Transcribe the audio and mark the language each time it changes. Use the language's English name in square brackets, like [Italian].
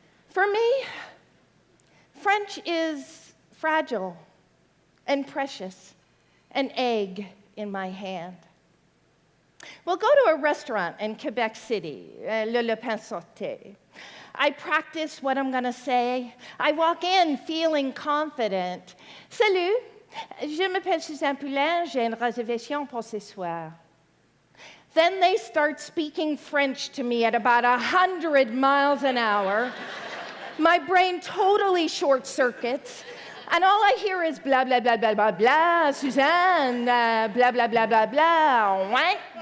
[English] For me, French is fragile and precious, an egg in my hand. We'll go to a restaurant in Quebec City, Le Pain Sauté. I practice what I'm going to say. I walk in feeling confident. [French] Salut, je m'appelle Suzanne Poulin, j'ai une réservation pour ce soir. [English] Then they start speaking French to me at about 100 miles an hour. My brain totally short circuits, and all I hear is blah, blah, blah, blah, blah, blah, Suzanne, blah, blah, blah, blah, blah, what?